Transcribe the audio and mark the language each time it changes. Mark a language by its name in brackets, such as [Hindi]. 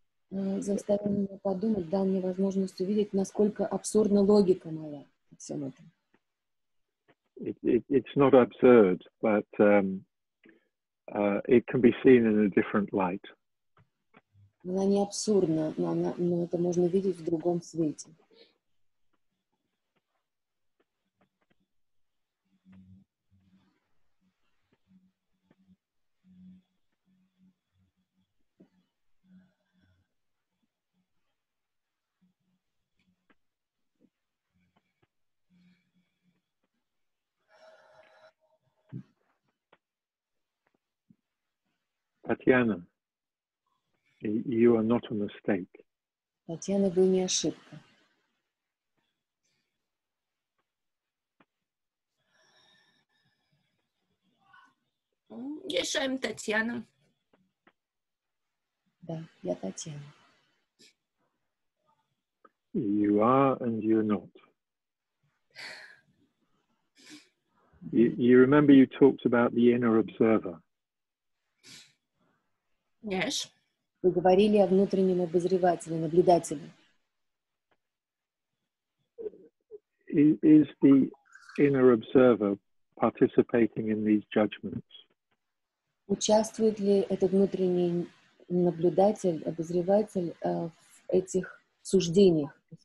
[Russian] Заставил меня подумать, дал мне возможность увидеть, насколько абсурдна логика моя во всем этом. [English] It's not absurd, but it can be seen in a different light. [Russian] Она не абсурдна, но это можно видеть в другом свете. [English] Tatiana, you are not a mistake. [Russian] Татьяна, вы не ошибка. [English] Yes, I'm Tatiana. [Russian] Да, я Татьяна. [English] You are and you're not. You remember you talked about the inner observer. Yes. [Russian] Вы говорили о внутреннем обозревателе, наблюдателе. [English] Is the inner observer participating in these judgments? [Russian] Участвует ли этот внутренний наблюдатель, обозреватель в этих суждениях?